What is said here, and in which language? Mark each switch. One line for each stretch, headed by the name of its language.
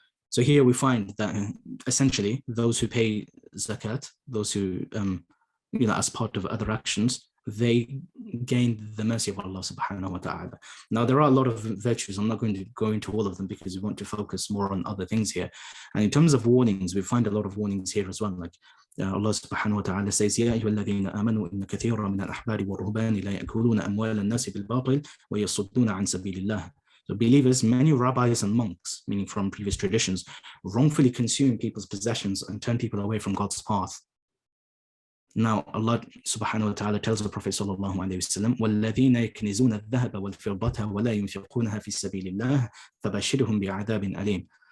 English: So here we find that essentially those who pay zakat, those who, as part of other actions, they gain the mercy of Allah subhanahu wa ta'ala. Now, there are a lot of virtues. I'm not going to go into all of them because we want to focus more on other things here. And in terms of warnings, we find a lot of warnings here as well. Like Allah subhanahu wa ta'ala says,
Arabic: يَا أَيُّهَا الَّذِينَ آمَنُوا إِنَّ كَثِيرًا مِنَ الْأَحْبَارِ وَالرُّهْبَانِ لَا يَأْكُلُونَ أَمْوَالَ النَّاسِ بِالْبَاطِلِ وَيَصُدُّونَ عَنْ سَبِيلِ اللَّهِ.
English: So believers, many rabbis and monks, meaning from previous traditions, wrongfully consume people's possessions and turn people away from God's path. Now, Allah subhanahu wa ta'ala tells the Prophet sallallahu alayhi wa sallam,
Arabic: وَالَّذِينَ يَكْنِزُونَ الذَّهَبَ وَالْفِضَّةَ وَلَا يُنْفِقُونَها فِي سَبِيلِ اللَّهِ فَبَشِّرْهُمْ بِعَذَابٍ أَلِيمٍ.